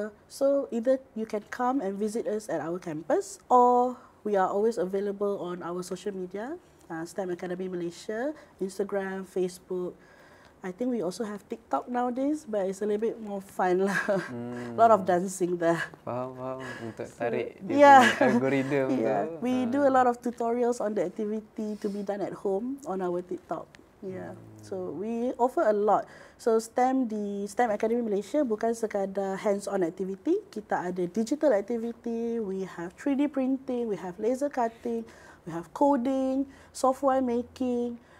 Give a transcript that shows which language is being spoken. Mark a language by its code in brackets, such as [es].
[en] So either you can come and visit us at our campus, or we are always available on our social media, STEM Academy Malaysia, Instagram, Facebook. I think we also have TikTok nowadays, but it's a little bit more fun lah. A lot of dancing there. [ms] Faham. Untuk tarik dia punya algorithm tu. [en] We do a lot of tutorials on the activity to be done at home on our TikTok. So we offer a lot. So [ms] di STEM Academy Malaysia bukan sekadar [en] hands-on activity, [ms] kita ada [en] digital activity, we have 3D printing, we have laser cutting, we have coding, software making.